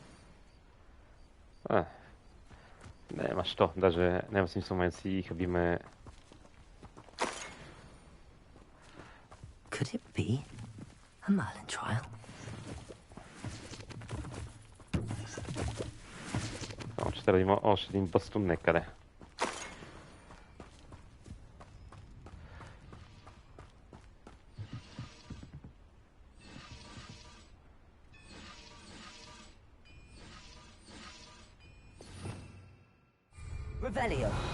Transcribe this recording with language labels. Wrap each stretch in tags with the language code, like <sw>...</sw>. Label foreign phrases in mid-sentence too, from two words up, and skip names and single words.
<bg>Няма що, даже няма смисъл мен си хабиме...</bg> <en>Could it be a Merlin trial?</en> <bg>Че трябва да има още един бастун некъде. Revelio.</bg>